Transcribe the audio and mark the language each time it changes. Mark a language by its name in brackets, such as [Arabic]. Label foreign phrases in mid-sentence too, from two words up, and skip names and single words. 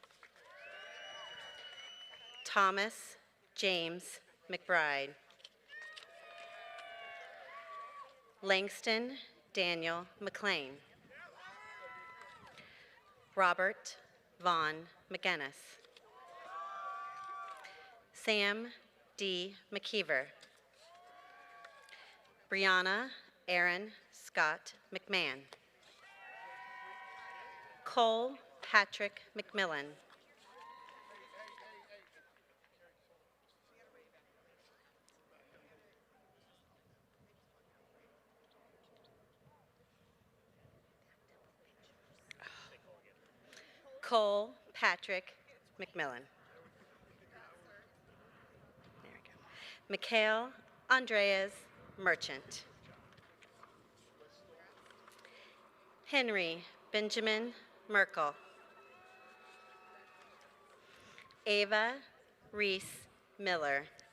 [English] Thomas James McBride. Langston Daniel McLean. Robert Vaughn McGinnis. Sam D. McKeever. Brianna Aaron Scott McMahon. Cole Patrick McMillan. Cole Patrick McMillan. There we go. Mikhail Andreas Merchant. Henry Benjamin Merkel. Ava Reese Miller.